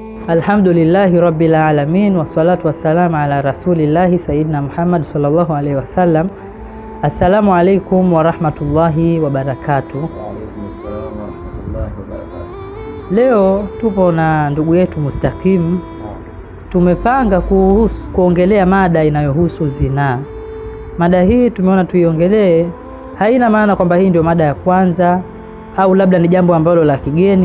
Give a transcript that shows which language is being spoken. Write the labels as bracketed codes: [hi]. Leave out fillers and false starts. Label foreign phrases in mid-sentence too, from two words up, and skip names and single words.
[ar] الحمد لله رب العالمين والصلاة والسلام على رسول الله سيدنا محمد صلى الله عليه وسلم. السلام عليكم ورحمة الله وبركاته. [sw] Leo tupo na ndugu yetu Mustaqim. Tumepanga kuongelea mada inayohusu zinaa. Mada hii tumeona tuiongelee, haina maana kwamba hii ndio mada ya kwanza au labda ni jambo ambalo la kigeni.